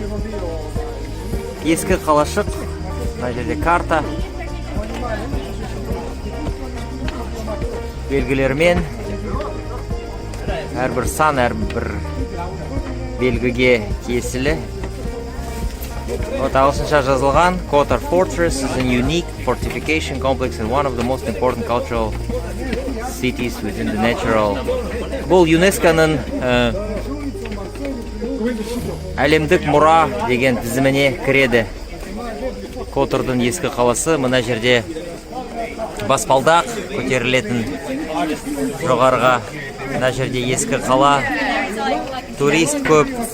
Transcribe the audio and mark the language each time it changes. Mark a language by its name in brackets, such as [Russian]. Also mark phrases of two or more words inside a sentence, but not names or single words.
[Kazakh] Ескі қалашық. Мына жерде карта. Белгілермен әрбір сан, әрбір белгіге тиесілі. Ағылшынша жазылған. [English] Котор Fortress is a unique fortification complex and one of the most important cultural cities within the natural. [Kazakh] Бұл ЮНЕСКО-ның әлемдік мұра деген тізіміне кіреді. Котордың ескі қаласы. Мына жерде баспалдақ көтерілетін жоғарыға. Мына жерде ескі қала. Турист көп.